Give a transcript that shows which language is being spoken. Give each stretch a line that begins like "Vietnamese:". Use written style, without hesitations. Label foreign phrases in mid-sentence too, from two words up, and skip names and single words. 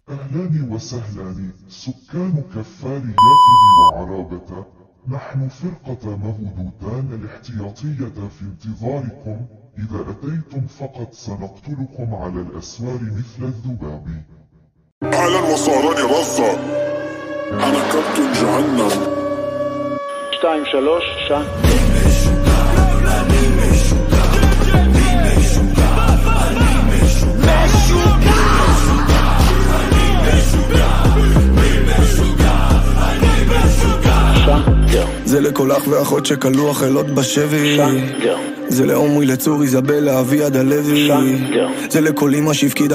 Arabic: أهلان وسهلان سكان كفار يافد وعرابة، نحن فرقة مهودوتان الاحتياطية في انتظاركم. إذا أتيتم فقط سنقتلكم على الأسوار مثل الذباب. أهلا وسهلا رزة، أنا كابتن جهنم. 2, 3,
Hebrew: שם. זה לכל אח ואחות שקלו החילות בשבי, זה לעומרי לצור איזבלה אביעד הלוי, זה לכל אמא שהפקידה